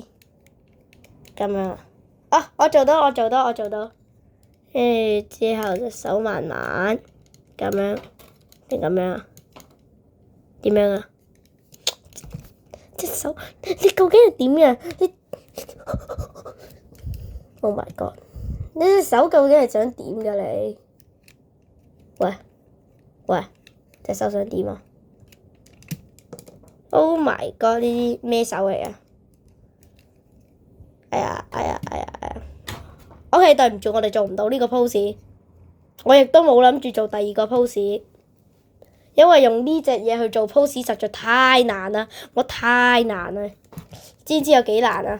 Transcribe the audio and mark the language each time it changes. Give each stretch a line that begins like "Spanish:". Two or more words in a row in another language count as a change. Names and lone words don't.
Cantonese: 咁樣啊！我做到。跟住之後隻手慢慢咁樣定咁樣啊？點樣啊？隻手你究竟係點嘅？
English: 你 Oh my god！
Cantonese: 你隻手究竟係想點㗎你？喂，隻手想點啊 ？
English: Oh my god！
Cantonese: 呢啲咩手嚟啊？哎呀！OK， 對唔住，我哋做唔到呢個 pose。我亦都冇諗住做第二個 pose，因為用呢隻嘢去做 pose 實在太難啦，太難啦，知唔知有幾難啊？